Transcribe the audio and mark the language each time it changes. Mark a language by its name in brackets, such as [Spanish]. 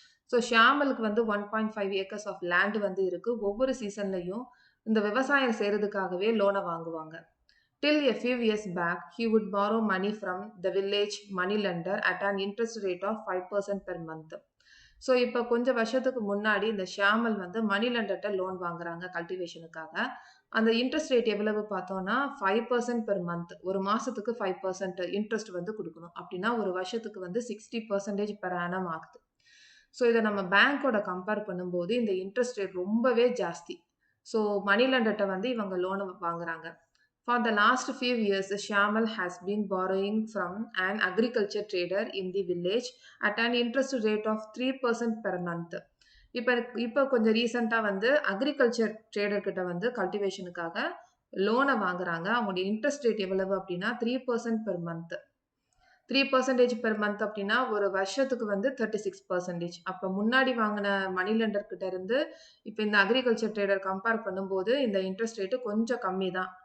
[Tamil] So ஷியாமலுக்கு வந்து 1.5 acres of land வந்து இருக்குது. ஒவ்வொரு சீசன்லையும் இந்த விவசாயம் செய்கிறதுக்காகவே லோனை வாங்குவாங்க. [English] Till a few years back, he would borrow money from the village money lender at an interest rate of 5% per month. [Tamil] So இப்போ கொஞ்சம் வருஷத்துக்கு முன்னாடி இந்த ஷியாமல் வந்து மணி லெண்டர்கிட்ட லோன் வாங்குறாங்க கல்டிவேஷனுக்காக. அந்த இன்ட்ரெஸ்ட் ரேட் எவ்வளவு பார்த்தோம்னா 5% பெர் மந்த். ஒரு மாசத்துக்கு 5% இன்ட்ரெஸ்ட் வந்து கொடுக்கணும். அப்படின்னா ஒரு வருஷத்துக்கு வந்து 60% பெர் ஆனம் ஆகுது. ஸோ இதை நம்ம பேங்கோட கம்பேர் பண்ணும்போது இந்த இன்ட்ரெஸ்ட் ரேட் ரொம்பவே ஜாஸ்தி. ஸோ மணி லெண்டர்கிட்ட வந்து இவங்க லோனை வாங்குறாங்க. [English] For the last few years, Shamal has been borrowing from an agriculture trader in the village at an interest rate of 3% per month. [Tamil] இப்போ கொஞ்சம் ரீசெண்டாக வந்து அக்ரிகல்ச்சர் ட்ரேடர் கிட்ட வந்து கல்டிவேஷனுக்காக லோனை வாங்குறாங்க. அவங்களுடைய இன்ட்ரெஸ்ட் ரேட் எவ்வளவு அப்படின்னா 3% per month. 3% பெர் மந்த் அப்படின்னா ஒரு வருஷத்துக்கு வந்து 36%. அப்போ முன்னாடி வாங்கின மணி லெண்டர் கிட்ட இருந்து இப்போ இந்த அக்ரிகல்ச்சர் ட்ரேடர் கம்பேர் பண்ணும்போது இந்த இன்ட்ரெஸ்ட் ரேட்டு கொஞ்சம் கம்மி தான்.